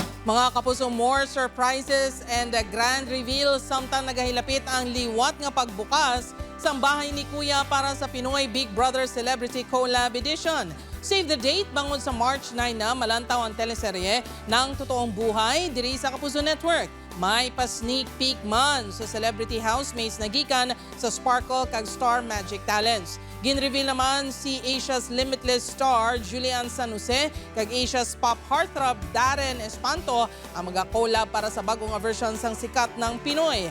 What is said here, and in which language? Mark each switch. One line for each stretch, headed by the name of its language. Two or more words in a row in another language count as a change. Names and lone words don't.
Hiligaynon: Mga kapuso,
English: more surprises and a grand reveal
Hiligaynon: samtang nagahilapit ang liwat nga pagbukas sa bahay ni Kuya para sa Pinoy Big Brother Celebrity Collab Edition.
English: Save the date,
Hiligaynon: bangon sa March 9 na malantaw ang teleserye
Filipino: ng totoong buhay
Hiligaynon: diri sa Kapuso Network. May pa-sneak peek man sa celebrity housemates na gikan sa Sparkle kag Star Magic Talents. Ginreveal naman si Asia's Limitless star Julian San Jose kag Asia's pop heartthrob Darren Espanto ang mag-collab para sa bagong version sang sikat ng Pinoy.